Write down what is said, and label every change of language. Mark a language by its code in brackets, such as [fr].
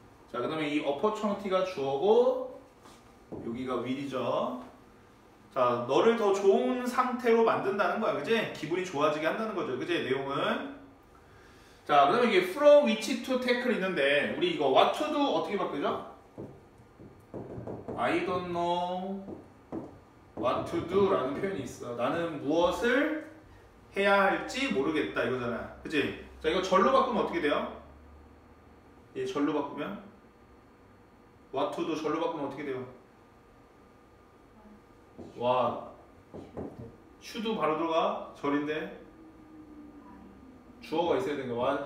[ko] 자, 그 다음에 이 opportunity가 주어고 여기가 will이죠. 자, 너를 더 좋은 상태로 만든다는 거야. 그치? 기분이 좋아지게 한다는 거죠. 그치? 내용은. 자, 그 다음에 이게 [en] from which to tackle [ko] 있는데 우리 이거 [en] what to do [ko] 어떻게 바꾸죠? [en] I don't know what to do [ko] 라는 표현이 있어. 나는 무엇을 해야 할지 모르겠다 이거잖아. 그치? 자, 이거 절로 바꾸면 어떻게 돼요? 얘 절로 바꾸면 [en] what to do [ko] 절로 바꾸면 어떻게 돼요? 와, should 바로 들어가. 절인데 주어가 있어야 되는 거야.